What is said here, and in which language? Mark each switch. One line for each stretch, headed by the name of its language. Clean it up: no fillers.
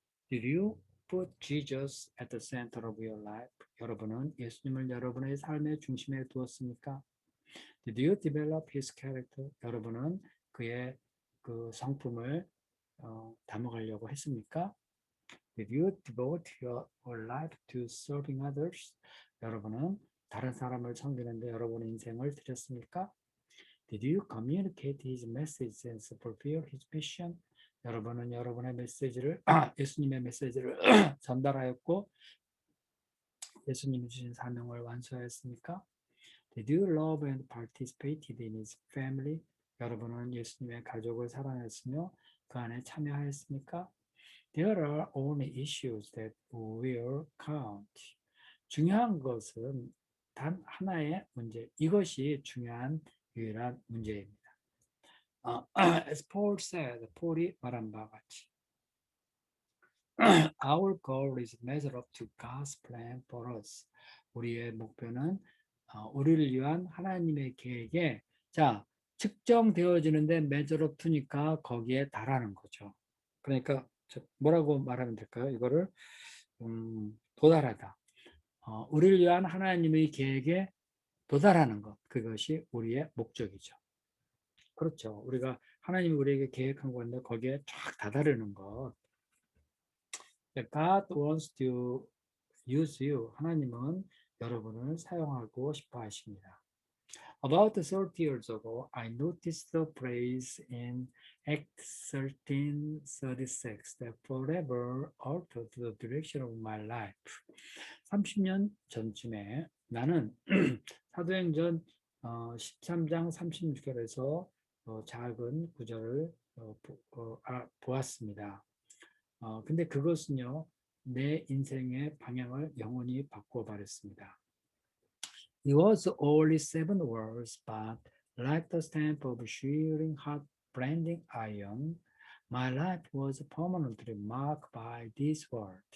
English: Did you put Jesus at the center of your life?
Korean: 여러분은 예수님을 여러분의 삶의 중심에 두었습니까?
English: Did you develop his character?
Korean: 여러분은 그의 그 성품을 담아가려고 했습니까?
English: Did you devote your life to serving others?
Korean: 여러분은 다른 사람을 섬기는데 여러분의 인생을 드렸습니까?
English: Did you communicate his message and fulfill his mission?
Korean: 여러분은 여러분의 예수님의 메시지를 전달하였고 예수님이 주신 사명을 완수하였습니까?
English: Did you love and participated in his family?
Korean: 여러분은 예수님의 가족을 사랑했으며 그 안에 참여하였습니까?
English: There are only issues that will count.
Korean: 중요한 것은 단 하나의 문제. 이것이 중요한 유일한 문제입니다.
English: As Paul said,
Korean: 폴이 말한 바와 같이
English: Our goal is measure up to God's plan for us.
Korean: 우리의 목표는 우리를 위한 하나님의 계획에 자 측정되어지는데
English: measure up to
Korean: 니까 거기에 달하는 거죠. 그러니까 뭐라고 말하면 될까요? 이거를 도달하다. 우리를 위한 하나님의 계획에 도달하는 것. 그것이 우리의 목적이죠. 그렇죠. 우리가 하나님이 우리에게 계획한 건데 거기에 쫙 다다르는 것.
English: God wants to use you.
Korean: 하나님은 여러분을 사용하고 싶어 하십니다.
English: About 30 years ago, I noticed the phrase in Act 13:36 that forever altered the direction of my life.
Korean: 30년 전쯤에 나는 사도행전 13장 36절에서 작은 구절을 보았습니다. 근데 그것은요, 내 인생의 방향을 영원히 바꿔버렸습니다.
English: It was only 7 words, but like the stamp of shearing hot branding iron, my life was permanently marked by this word.